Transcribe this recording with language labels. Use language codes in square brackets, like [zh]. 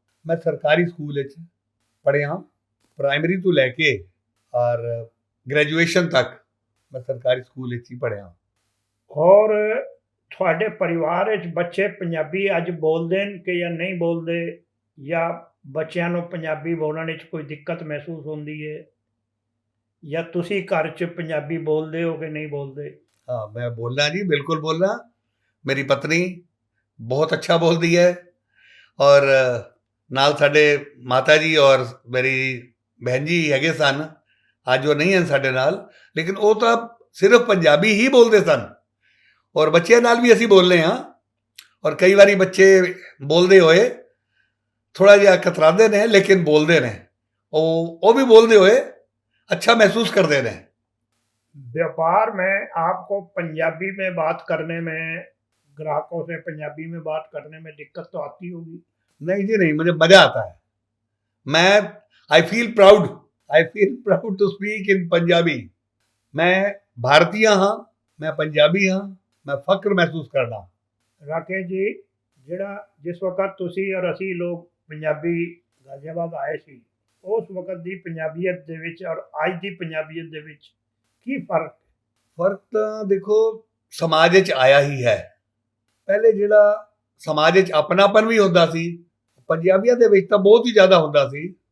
[pa] ਮੈਂ ਸਰਕਾਰੀ ਸਕੂਲ ਵਿੱਚ ਪੜ੍ਹਿਆ, ਪ੍ਰਾਇਮਰੀ ਤੋਂ ਲੈ ਕੇ ਔਰ ਗ੍ਰੈਜੂਏਸ਼ਨ ਤੱਕ ਮੈਂ ਸਰਕਾਰੀ ਸਕੂਲ ਵਿੱਚ ਹੀ ਪੜ੍ਹਿਆ। ਔਰ ਤੁਹਾਡੇ ਪਰਿਵਾਰ ਵਿੱਚ ਬੱਚੇ ਪੰਜਾਬੀ ਅੱਜ ਬੋਲਦੇ ਨੇ ਕਿ ਜਾਂ ਨਹੀਂ ਬੋਲਦੇ, ਜਾਂ ਬੱਚਿਆਂ ਨੂੰ ਪੰਜਾਬੀ ਬੋਲਣ ਵਿੱਚ ਕੋਈ ਦਿੱਕਤ ਮਹਿਸੂਸ ਹੁੰਦੀ ਹੈ, ਜਾਂ ਤੁਸੀਂ ਘਰ 'ਚ ਪੰਜਾਬੀ ਬੋਲਦੇ ਹੋ ਕਿ ਨਹੀਂ ਬੋਲਦੇ? [hi] हाँ, मैं बोल रहा जी, बिल्कुल बोल रहा। मेरी पत्नी बहुत अच्छा बोलती है और [pa] ਨਾਲ ਸਾਡੇ ਮਾਤਾ ਜੀ ਔਰ ਮੇਰੀ ਬਹਿਨ ਜੀ ਹੈਗੇ ਸਨ, ਅੱਜ ਉਹ ਨਹੀਂ ਹਨ ਸਾਡੇ ਨਾਲ, ਲੇਕਿਨ ਉਹ ਤਾਂ ਸਿਰਫ ਪੰਜਾਬੀ ਹੀ ਬੋਲਦੇ ਸਨ। ਔਰ ਬੱਚਿਆਂ ਨਾਲ ਵੀ ਅਸੀਂ ਬੋਲਦੇ ਹਾਂ। ਔਰ ਕਈ ਵਾਰੀ ਬੱਚੇ ਬੋਲਦੇ ਹੋਏ ਥੋੜ੍ਹਾ ਜਿਹਾ ਕਤਰਾਉਂਦੇ ਨੇ, ਲੇਕਿਨ ਬੋਲਦੇ ਨੇ। ਉਹ ਵੀ ਬੋਲਦੇ ਹੋਏ [hi] अच्छा महसूस करते हैं। व्यापार में आपको पंजाबी में बात करने में, ग्राहकों से पंजाबी में बात करने में दिक्कत तो आती होगी? नहीं जी नहीं, मुझे मजा आता है। मैं [en] I feel proud to speak in Punjabi. [pa] मैं भारतीय हाँ, मैं पंजाबी हाँ, मैं फख्र महसूस करना। राकेश जी, ਜਿਹੜਾ ਜਿਸ ਵਕਤ ਤੁਸੀਂ ਔਰ ਅਸੀਂ ਲੋਕ ਪੰਜਾਬੀ ਗਾਜ਼ੀਆਬਾਦ ਆਏ ਸੀ, ਉਸ ਵਕਤ ਦੀ ਪੰਜਾਬੀਅਤ ਦੇ ਵਿੱਚ ਔਰ ਅੱਜ ਦੀ ਪੰਜਾਬੀਅਤ ਦੇ ਵਿੱਚ ਕੀ ਫਰਕ? ਫਰਕ ਤਾਂ ਦੇਖੋ ਸਮਾਜ ਵਿੱਚ ਆਇਆ ਹੀ ਹੈ। ਪਹਿਲੇ ਜਿਹੜਾ ਸਮਾਜ ਵਿੱਚ ਆਪਣਾਪਨ ਵੀ ਹੁੰਦਾ ਸੀ, ਪੰਜਾਬੀਆਂ ਦੇ ਵਿੱਚ ਤਾਂ ਬਹੁਤ ਹੀ ਜ਼ਿਆਦਾ ਹੁੰਦਾ ਸੀ।